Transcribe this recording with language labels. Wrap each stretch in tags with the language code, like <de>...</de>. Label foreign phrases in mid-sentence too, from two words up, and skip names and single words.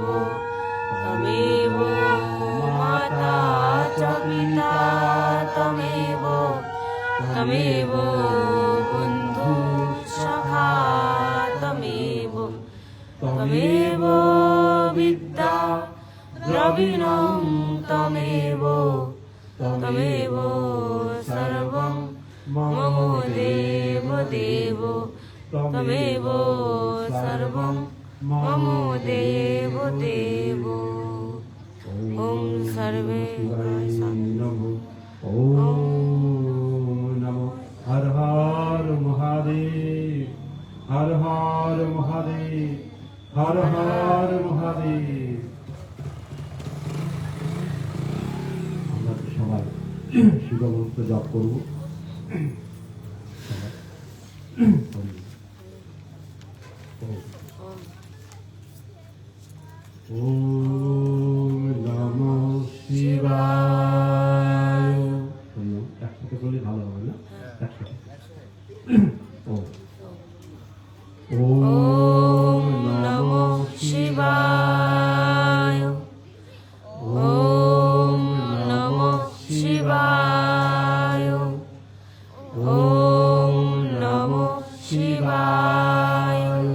<sa>তমেব মাতা চ পিতা তমেব তমেব বন্ধুঃসখা তমেব তমেব বিদ্যা দ্রবিণং তমেব তমেব সর্বং মম দেব দেব। তমেব সর্বং মম দেব দেব। ওম সর্বে নমঃ। ওম নমঃ। হর হর মহাদেব হর হর মহাদেব হর হর মহাদেব।</sa> <bn>আমরা সবাই শিবমন্ত্র জপ করব।</bn> <sa>ওম নমঃ শিবায়।</sa> <bn>একসাথে বললে ভালো হবে না? একসাথে।</bn> <sa>ওম নমঃ শিবায়। ওম নমঃ শিবায়। ওম নমঃ শিবায়।</sa>